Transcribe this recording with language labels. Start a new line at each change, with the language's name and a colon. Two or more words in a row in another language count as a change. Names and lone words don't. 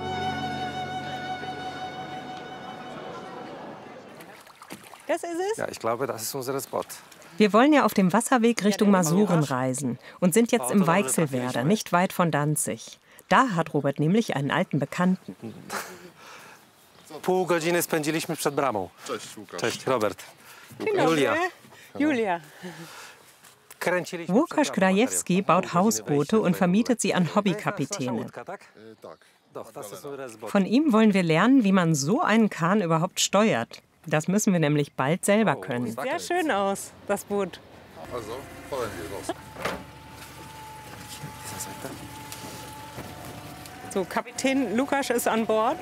German: Das ist es? Ja, ich glaube, das ist unser Spot. Wir wollen ja auf dem Wasserweg Richtung Masuren reisen und sind jetzt im Weichselwerder, nicht weit von Danzig. Da hat Robert nämlich einen alten Bekannten.
Polish: Pół godziny spędziliśmy przed bramą. Cześć, Łukasz. Cześć, Robert.
German: Genau, Julia. Julia.
Polish: Kręciliśmy
German: Łukasz
Polish: przed bramą
German: Krajewski
Polish: materiał.
German: baut
Polish: Pół godziny
German: Hausboote
Polish: wejścia
German: und
Polish: do
German: vermietet sie an
Polish: Nasza
German: Hobbykapitäne.
Polish: łódka, tak? Tak.
German: Doch, das ist unser Spot. Von ihm wollen wir lernen, wie man so einen Kahn überhaupt steuert. Das müssen wir nämlich bald selber können. Sehr schön aus, das Boot. Also, fahren wir los. Dieser Seite. So, Kapitän Lukas ist an Bord.